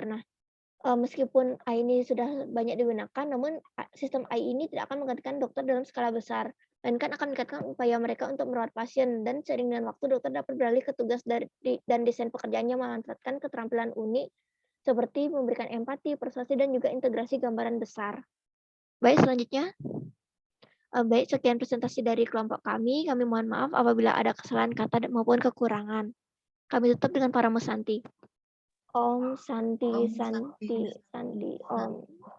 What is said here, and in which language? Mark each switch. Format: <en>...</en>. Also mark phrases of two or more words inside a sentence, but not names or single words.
<id>Nah, meskipun AI ini sudah banyak digunakan, namun sistem AI ini tidak akan menggantikan dokter dalam skala besar, melainkan akan meningkatkan upaya mereka untuk merawat pasien, dan seiring dengan waktu dokter dapat beralih ke tugas dan desain pekerjaannya memanfaatkan keterampilan unik seperti memberikan empati, persuasi, dan juga integrasi gambaran besar. Baik, selanjutnya. Baik, sekian presentasi dari kelompok kami. Kami mohon maaf apabila ada kesalahan kata maupun kekurangan. Kami tutup dengan Paramus Santi.</id> <sa>Om Santi, Om Santi, Santi, Santi, Santi. Om.</sa>